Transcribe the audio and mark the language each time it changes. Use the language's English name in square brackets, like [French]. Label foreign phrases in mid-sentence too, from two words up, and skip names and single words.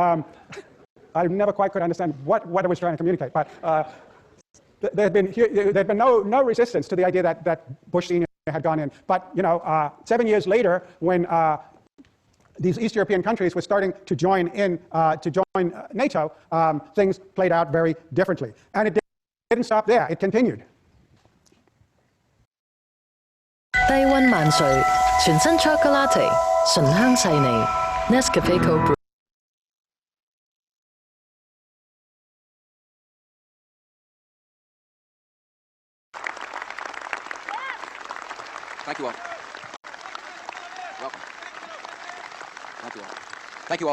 [English] I never quite could understand what it was trying to communicate, but there had been no resistance to the idea that Bush Sr. had gone in. But 7 years later, when these East European countries were starting to join NATO, things played out very differently, and it didn't stop there. It continued. [Cantonese] 低溫萬歲，全新 chocolate， 醇香細膩 ，Nescafe Cold Brew。 [English] Thank you all. Welcome. Thank you all. Thank you all.